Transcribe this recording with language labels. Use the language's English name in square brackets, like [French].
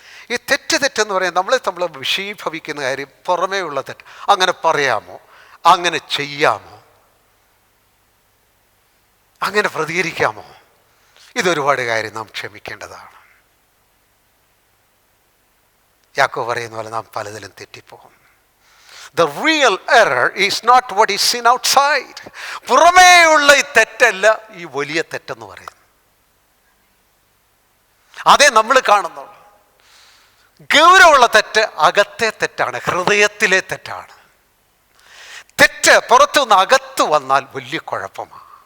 [Malayalam] ഈ തെറ്റെന്ന് പറയാൻ നമ്മൾ വിഷയീഭവിക്കുന്ന കാര്യം പുറമേ ഉള്ള തെറ്റ്. അങ്ങനെ പറയാമോ? അങ്ങനെ ചെയ്യാമോ? അങ്ങനെ പ്രതികരിക്കാമോ? ഇതൊരുപാട് കാര്യം നാം ക്ഷമിക്കേണ്ടതാണ്. യാക്കോബ് പറയുന്ന പോലെ നാം പലതിലും തെറ്റിപ്പോകും. [English] The real error is not what is seen outside. [Malayalam] പുറമേ ഉള്ള ഈ തെറ്റല്ല ഈ വലിയ തെറ്റെന്ന് പറയുന്നത്. അതേ നമ്മൾ കാണുന്നുള്ളൂ. ഗൗരവമുള്ള തെറ്റ് അകത്തെ തെറ്റാണ്, ഹൃദയത്തിലെ തെറ്റാണ്. തെറ്റ് പുറത്തുനിന്ന് അകത്ത് വന്നാൽ വലിയ കുഴപ്പമാണ്.